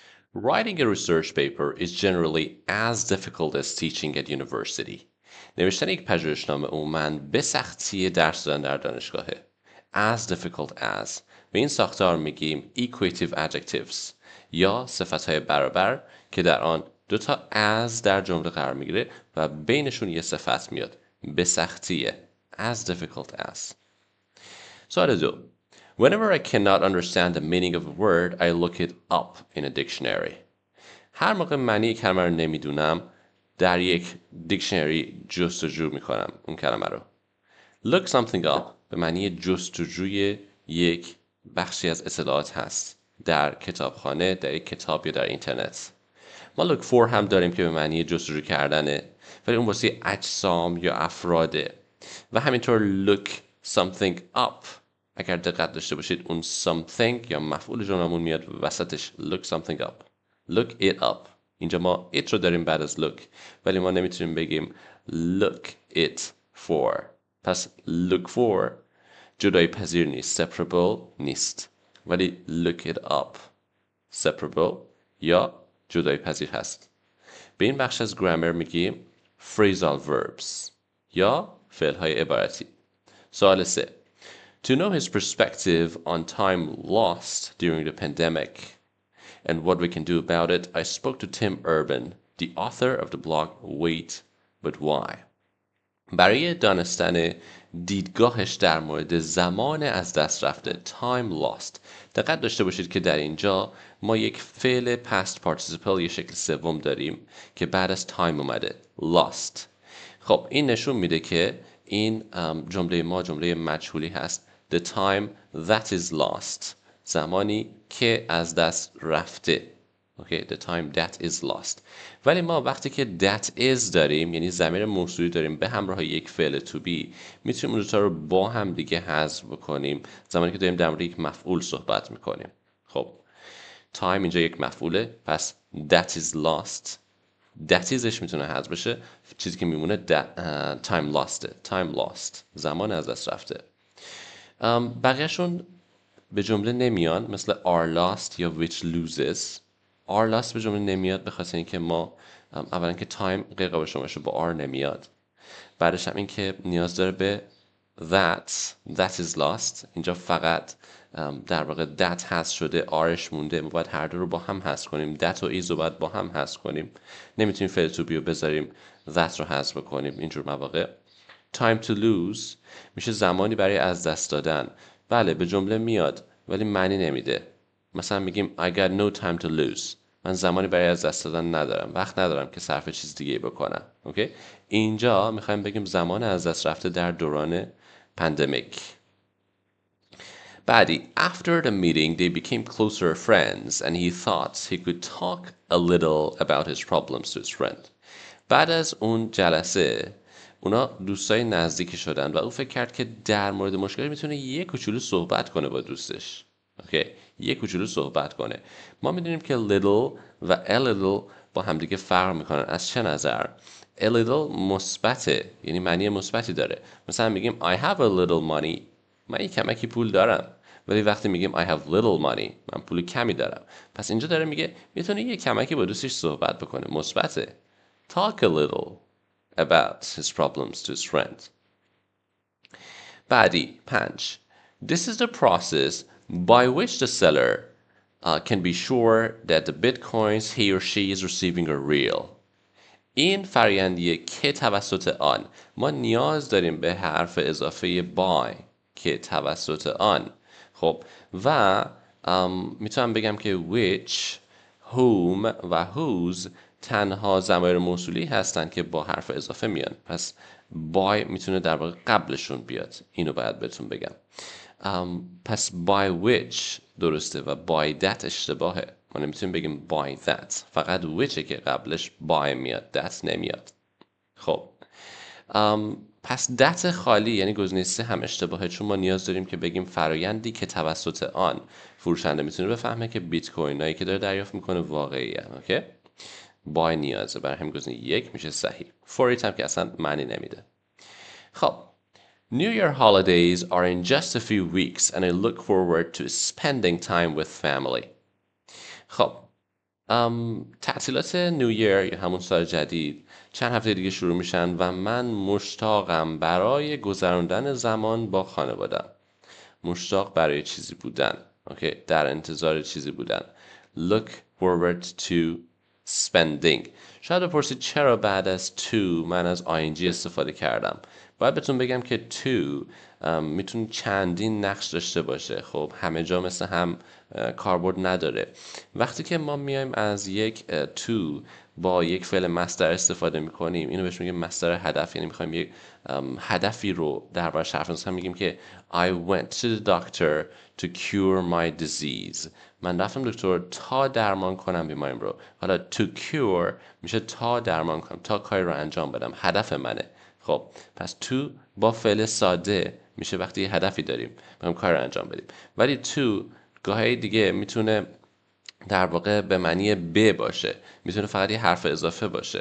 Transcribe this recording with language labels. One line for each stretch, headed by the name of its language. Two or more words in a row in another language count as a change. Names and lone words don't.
English: Writing a research paper is generally as difficult as teaching at university.
Persian: نوشتن یک پژوهشنامه عموماً به سختی درس دادن در دانشگاهه.
English: As difficult as
Persian: به این ساختار میگیم
English: equative adjectives
Persian: یا صفتهای برابر که در آن دو تا as در جمله قرار میگیره و بینشون یه صفت میاد. به سختیه.
English: As difficult as.
Persian: سوال دو.
English: Whenever I cannot understand the meaning of a word, I look it up in a dictionary.
Persian: هر موقع معنی کلمه رو نمیدونم در یک دیکشنری جستجو میکنم اون کلمه رو.
English: Look something up
Persian: به معنی جستجوی یک بخشی از اطلاعات هست در کتابخانه، در یک کتاب یا در اینترنت. ما
English: look for
Persian: هم داریم که به معنی جستجو کردنه ولی اون واسه اجسام یا افراده و همینطور
English: look something up
Persian: اگر دقت داشته باشید اون something یا مفعول جملمون میاد وسطش
English: look something up look it up
Persian: اینجا ما it رو داریم بعد از look ولی ما نمیتونیم بگیم
English: look it for
Persian: پس
English: look for
Persian: جدایی پذیر نیست separable نیست ولی
English: look it up separable
Persian: یا جدایی پذیر هست به این بخش از گرامر میگیم
English: phrasal verbs
Persian: یا فعلهای عبارتی سوال 3
English: To know his perspective on time lost during the pandemic and what we can do about it, I spoke to Tim Urban, the author of the blog Wait, But Why.
Persian: برای دانستن دیدگاهش در مورد زمان از دست رفته
English: time lost
Persian: دقت داشته باشید که در اینجا ما یک فعل
English: past participle
Persian: یه شکل سوم داریم که بعد از time اومده lost خب این نشون میده که این جمله ما جمله مجهولی هست
English: the time that is lost
Persian: زمانی که از دست رفته
English: okay the time that is lost
Persian: ولی ما وقتی که
English: that is
Persian: داریم یعنی ضمیر موصولی داریم به همراه یک فعل
English: to be
Persian: میتونیم اون دوتا رو با هم دیگه حذف بکنیم زمانی که داریم در مورد یک مفعول صحبت میکنیم خب time اینجا یک مفعوله پس
English: that is lost that isش
Persian: میتونه حذف بشه چیزی که میمونه
English: time lost
Persian: زمان از دست رفته بقیهشون به جمله نمیان مثل
English: are lost
Persian: یا
English: which loses are lost
Persian: به جمله نمیاد به خاطر اینکه ما اولا که time غیر قابل شمارش با are نمیاد بعدش هم این که نیاز داره به
English: that is lost
Persian: اینجا فقط در واقع that هست شده rش مونده ما باید هر دو رو با هم حذف کنیم that و is رو باید با هم حذف کنیم نمیتونیم فعل
English: to be
Persian: رو بذاریم that رو حذف کنیم اینجور مواقع
English: time to lose
Persian: میشه زمانی برای از دست دادن بله به جمله میاد ولی معنی نمیده مثلا میگیم
English: I got no time to lose
Persian: من زمانی برای از دست دادن ندارم وقت ندارم که صرف چیز دیگه بکنم اوکی اینجا میخوایم بگیم زمان از دست رفته در دوران پندمیک
English: بعدی after the meeting they became closer friends and he thought he could talk a little about his problems to his friend
Persian: بعد از اون جلسه اونا دوستای نزدیکی شدن و او فکر کرد که در مورد مشکلی میتونه یک کوچولو صحبت کنه با دوستش اوکی یک کوچولو صحبت کنه ما میدونیم که little و
English: a little
Persian: با همدیگه فرق میکنن از چه نظر
English: a little
Persian: مثبته یعنی معنی مثبتی داره مثلا میگیم
English: I have a little money
Persian: من یک کمکی پول دارم ولی وقتی میگیم
English: I have little money
Persian: من پول کمی دارم پس اینجا داره میگه میتونه یک کمکی با دوستش صحبت بکنه مثبته
English: talk a little about his problems to his friend.
Persian: بعدی 5.
English: This is the process by which the seller can be sure that the bitcoins he or she is receiving are real.
Persian: این فرآیندیه که توسط آن ما نیاز داریم به حرف اضافه by که توسط آن خب و میتونم بگم که
English: which whom
Persian: و whose تنها ضمایر موصولی هستن که با حرف اضافه میان پس by میتونه در واقع قبلشون بیاد اینو باید بهتون بگم پس
English: by which
Persian: درسته و
English: by that
Persian: اشتباهه ما نمیتونیم بگیم
English: by that
Persian: فقط whichه که قبلش by میاد that نمیاد خب پس that خالی یعنی گزینه 3 هم اشتباهه چون ما نیاز داریم که بگیم فرایندی که توسط آن فروشنده میتونه بفهمه که بیت کوین هایی که داره دریافت میکنه واقعی ان اوکی بای نیازه برای همین گزینه 1 میشه صحیح
English: for it
Persian: هم که اصلا معنی نمیده خب
English: New Year holidays are in just a few weeks and I look forward to spending time with family
Persian: خب تعطیلات نیویر یا همون سال جدید چند هفته دیگه شروع میشن و من مشتاقم برای گذراندن زمان با خانوادم. مشتاق برای چیزی بودن. اوکی، در انتظار چیزی بودن.
English: Look forward to spending.
Persian: شاید بپرسید چرا بعد از to من از ing استفاده کردم. باید بهتون بگم که to میتونه چندین نقش داشته باشه. خب همه جا مثل هم کاربرد نداره. وقتی که ما میایم از یک to با یک فعل مصدر استفاده میکنیم، اینو بهش میگیم مصدر هدف. یعنی میخوایم یک هدفی رو درباره حرف بزنیم.
English: میگیم که I went to the doctor to cure my disease.
Persian: من رفتم دکتر تا درمان کنم بیماریم رو. حالا
English: to cure
Persian: میشه تا درمان کنم، تا کاری رو انجام بدم، هدف منه. خب پس to با فعل ساده میشه وقتی یه هدفی داریم میخوایم کار رو انجام بدیم. ولی to گاهی دیگه میتونه در واقع به معنی ب باشه، میتونه فقط یه حرف اضافه باشه.